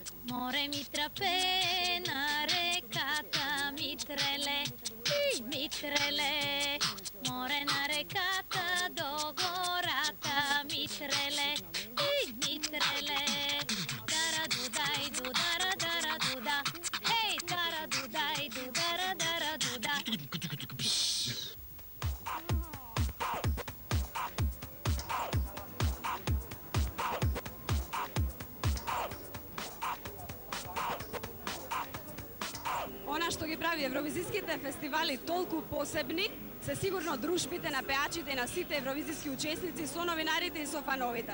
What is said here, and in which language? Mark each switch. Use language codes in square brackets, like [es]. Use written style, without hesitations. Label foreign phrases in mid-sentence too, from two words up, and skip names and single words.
[mk] Море ми трапе на реката Митреле, Митреле. Море на реката до гората Митреле, Митреле. Дара дудай дудара дара дуда. Ей, дара дудай дудара дара дуда. Она што ги прави евровизиските фестивали толку посебни, се сигурно дружбите на пеачите и на сите евровизиски учесници со новинарите и со фановите.